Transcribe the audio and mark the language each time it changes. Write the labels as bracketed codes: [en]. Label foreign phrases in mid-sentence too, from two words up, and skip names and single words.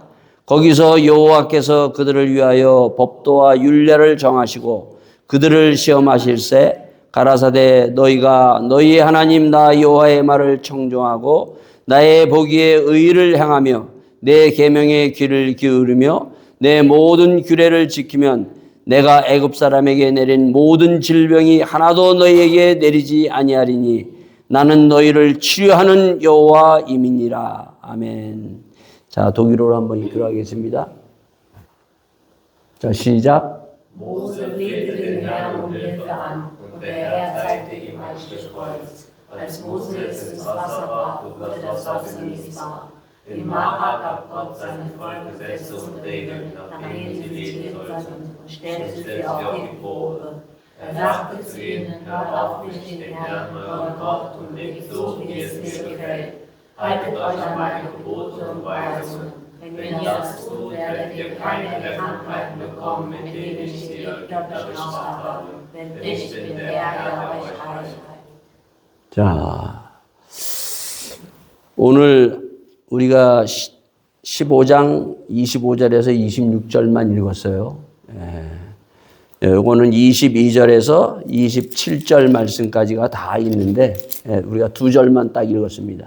[ko] 거기서 여호와께서 그들을 위하여 법도와 율례를 정하시고 그들을 시험하실세 가라사대 너희가 너희의 하나님 나 여호와의 말을 청종하고 나의 보기에 의를 행하며 내 계명에 귀를 기울이며 내 모든 규례를 지키면 내가 애굽 사람에게 내린 모든 질병이 하나도 너희에게 내리지 아니하리니 나는 너희를 치료하는 여호와임이니라. 아멘. 자, 독일어로 한번 읽기로 하겠습니다. 자, 시작. [de] Mose flehte den Herrn um Hilfe an, und der Herr zeigte ihm ein Stück Holz. Als Mose es ins Wasser warf, wurde das Wasser lesbar. In Mara gab Gott seinem Volk Gesetze und Regeln, nach denen sie leben sollten, und stellte sie auf die Probe. Er sagte zu ihnen, hört auf mich den Herrn, euren Gott, und lebt so, wie es mir gefällt. Haltet euch an meine Gebote und Weisungen. Wenn ihr das tut, werdet ihr keine der Krankheiten bekommen, mit denen ich die Ägypter bestraft habe. Denn ich bin der Herr, euch reich. [ko] 자, 오늘 우리가 15장 25절에서 26절만 읽었어요. 요거는 22절에서 27절 말씀까지가 다 있는데 우리가 두 절만 딱 읽었습니다.